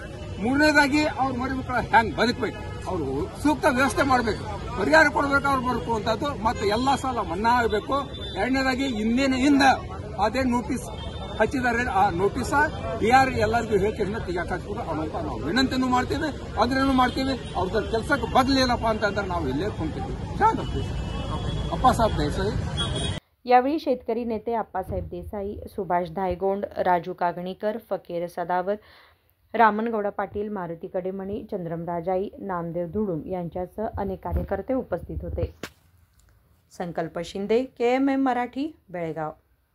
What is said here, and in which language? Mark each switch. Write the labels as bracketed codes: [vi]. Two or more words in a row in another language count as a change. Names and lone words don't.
[kn] ಮೂರನೇದಾಗಿ ಅವ್ರ ಮರಿ ಮಕ್ಕಳ ಹೆಂಗ್ ಬದುಕಬೇಕು, ಅವರು ಸೂಕ್ತ ವ್ಯವಸ್ಥೆ ಮಾಡಬೇಕು, ಪರಿಹಾರ ಕೊಡಬೇಕು, ಅವ್ರು ಬರಬೇಕು ಅಂತದ್ದು, ಮತ್ತೆ ಎಲ್ಲಾ ಸಾಲ ಮನ್ನಾ ಆಗಬೇಕು। ಎರಡನೇದಾಗಿ ಹಿಂದ ಅದೇ ನೋಟಿಸ್ ಹಚ್ಚಿದ್ದಾರೆ, ಆ ನೋಟಿಸ್ ಯಾರು ಎಲ್ಲರಿಗೂ ಹೇಳಿಕೆಯನ್ನು ತೆಗೆಯಾಕಬಹುದು ಅನ್ನೋಂತ ನಾವು ವಿನಂತಿನೂ ಮಾಡ್ತೀವಿ, ಅದನ್ನು ಮಾಡ್ತೀವಿ। ಅವ್ರ ಕೆಲಸಕ್ಕೆ ಬದಲಿಲ್ಲಪ್ಪ ಅಂತಂದ್ರೆ ನಾವು ಇಲ್ಲೇ ಕುಂತೀವಿ। ಅಪ್ಪಾಸಾहेब ದೇಸಾಯಿ [mr] यावेळी शेतकरी नेते अप्पासाहेब देसाई, सुभाष धायगोंड, राजू कागणीकर, फकीर सदावर, रामनगौडा पाटील, मारुती कडेमणी, चंद्रम राजाई, नामदेव धुडूम यांच्यासह अनेक कार्यकर्ते उपस्थित होते। संकल्प शिंदे, KMM मराठी, बेळगाव।